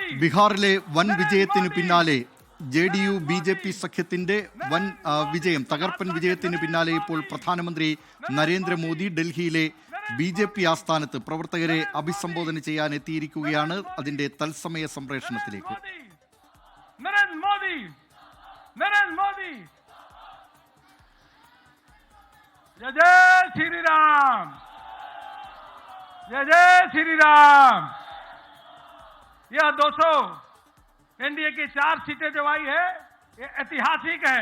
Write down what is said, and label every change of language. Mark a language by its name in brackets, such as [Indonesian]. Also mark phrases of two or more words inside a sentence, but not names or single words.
[Malayalam] ബീഹാറിലെ വൻ വിജയത്തിന് പിന്നാലെ JDU BJP സഖ്യത്തിന്റെ വൻ വിജയം, തകർപ്പൻ വിജയത്തിന് പിന്നാലെ ഇപ്പോൾ പ്രധാനമന്ത്രി നരേന്ദ്രമോദി ഡൽഹിയിലെ BJP ആസ്ഥാനത്ത് പ്രവർത്തകരെ അഭിസംബോധന ചെയ്യാൻ എത്തിയിരിക്കുകയാണ്. അതിന്റെ തത്സമയ സംപ്രേഷണത്തിലേക്ക്. [Hindi] यह 200 एनडीए की 4 सीटें जो आई है ये ऐतिहासिक है।